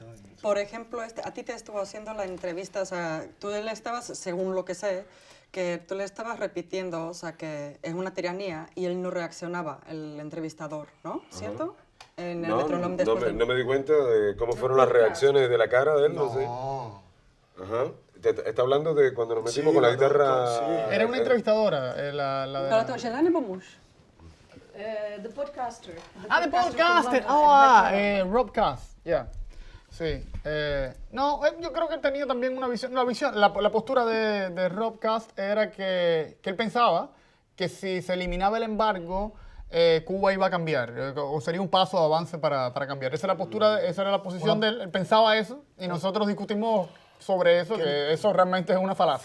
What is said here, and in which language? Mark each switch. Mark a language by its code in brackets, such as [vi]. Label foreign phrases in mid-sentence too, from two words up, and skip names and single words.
[es] por ejemplo, a ti te estuvo haciendo la entrevista, o sea, tú le estabas, según lo que sé, que tú le estabas repitiendo, o sea, que es una tiranía y él no reaccionaba, el entrevistador, ¿no? ¿Cierto? En el Metronome después No me di cuenta de cómo fueron las reacciones de la cara de él, no sé. No. Ajá. Está hablando de cuando nos metimos Sí, con la la guitarra. sí. Era una entrevistadora, la de... [cs] Pero to, že ne nebo muž? [en] The podcaster. The from podcaster. London, Robcast. Yeah. [es] Sí. No, yo creo que él tenía también una visión. La postura de Robcast era que él pensaba que si se eliminaba el embargo, Cuba iba a cambiar, o sería un paso de avance para cambiar. Esa era la posición de él. Él pensaba eso y nosotros discutimos sobre eso, que eso realmente es una falacia.